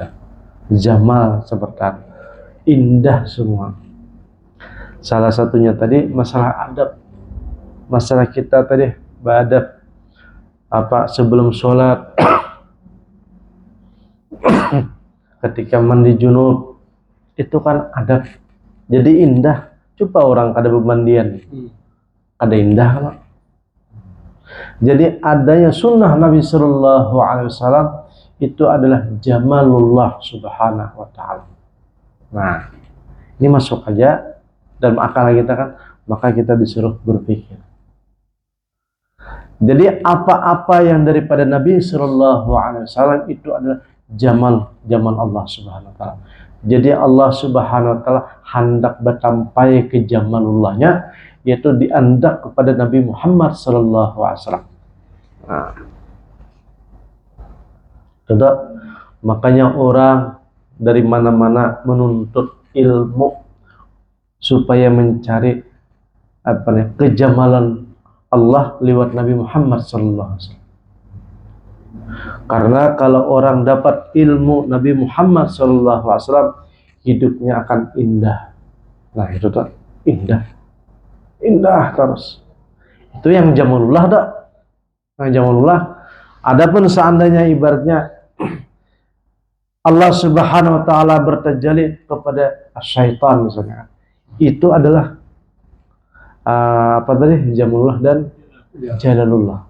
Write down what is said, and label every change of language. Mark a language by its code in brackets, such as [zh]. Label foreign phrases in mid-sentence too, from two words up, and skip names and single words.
[id] Jamal seperti indah semua. Salah satunya tadi masalah adab. Masalah kita tadi beradab apa sebelum sholat, ketika mandi junub, itu kan adab. Jadi indah. [bjn] Coba orang kada bemandian, kada indah kan? [id] Jadi adanya sunnah Nabi [ar] صلى الله عليه وسلم [id] itu adalah jamalullah [ar] سبحانه وتعالى. [id] Nah, ini masuk aja dalam akal kita kan, maka kita disuruh berpikir. Jadi apa-apa yang daripada Nabi [ar] صلى الله عليه وسلم [id] itu adalah jamal Allah [ar] سبحانه وتعالى. [id] Jadi Allah [ar] سبحانه وتعالى [id] hendak bertampai ke jamalullahnya, yaitu diandak kepada Nabi Muhammad [ar] صلى الله عليه وسلم. [id] Nah, tidak, makanya orang dari mana-mana menuntut ilmu supaya mencari kejamalan Allah lewat Nabi Muhammad [ar] صلى الله عليه وسلم. [id] Karena kalau orang dapat ilmu Nabi Muhammad [ar] صلى الله عليه وسلم, [id] hidupnya akan indah. Nah itu tuh indah terus. Itu yang jamalullah dah. Nah jamalullah. Adapun seandainya ibaratnya Allah [ar] سبحانه وتعالى [id] bertajalli kepada syaitan misalnya, itu adalah jamalullah dan jalalullah.